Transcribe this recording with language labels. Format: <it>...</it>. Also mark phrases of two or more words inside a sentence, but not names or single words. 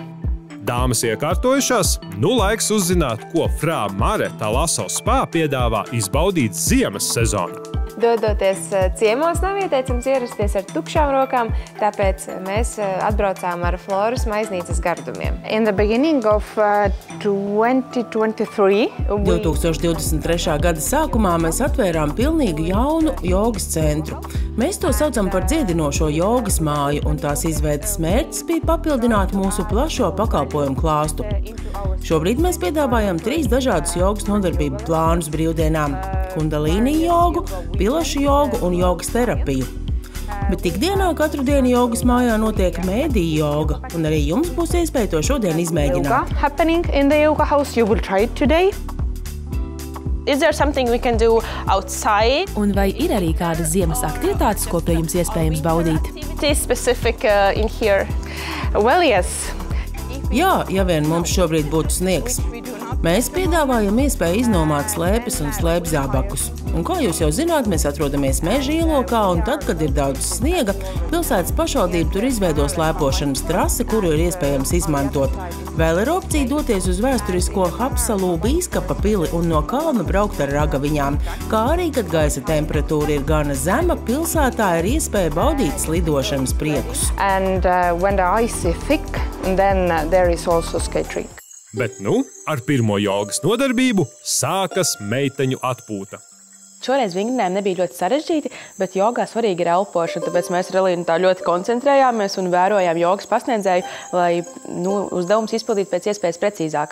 <lv>Dāmas iekārtojušās, nu laiks uzzināt, ko Frā Mare Talaso spā piedāvā izbaudīt ziemas sezonā. Dodoties ciemos nav ieteicams ierasties ar tukšām rokām, tāpēc mēs atbraucām ar Floras maiznīcas gardumiem.</lv> <en>In the beginning of 2023,</en> <lv>2023. gada sākumā mēs atvērām pilnīgi jaunu jogas centru. Mēs to saucam par dziedinošo jogas māju, un tās izveides mērķis bija papildināt mūsu plašo pakalpojumu klāstu. Šobrīd mēs piedāvājam 3 dažādus jogas nodarbību plānus brīvdienām – kundalīni jogu, pilašu jogu un jogas terapiju. Bet ikdienā katru dienu jogas mājā notiek mēdīju joga, un arī jums būs iespēja to šodien izmēģināt.</lv> <en>yoga happening in the yoga house. You will try it today. Is there something we can do outside?</en> <lv>Un vai ir arī kādas ziemas aktivitātes, ko pie jums iespējams baudīt?</lv> <en>Activities specific in here? Well, yes.</en> <lv>Jā, ja vien mums šobrīd būtu sniegs. Mēs piedāvājam iespēju iznomāt slēpes un slēpzābakus. Un kā jūs jau zināt, mēs atrodamies meža ielokā, un tad, kad ir daudz sniega, pilsētas pašvaldība tur izveido slēpošanas trasi, kuru ir iespējams izmantot. Vēl ir opcija doties uz vēsturisko Hapsalu bīskapa pili un no kalna braukt ar ragaviņām. Kā arī, kad gaisa temperatūra ir gana zema, pilsētā ir iespēja baudīt slidošanas priekus.</lv> <en>And when the ice is thick, then there is also skatering.</en> <lv>Bet nu, ar pirmo jogas nodarbību sākas meiteņu atpūta. Šoreiz vingrinājumi nebija ļoti sarežģīti, bet jogā svarīgi ir elpošana, tāpēc mēs ar Elīnu tā ļoti koncentrējāmies un vērojām jogas pasniedzēju, lai uzdevums izpildītu pēc iespējas precīzāk.</lv>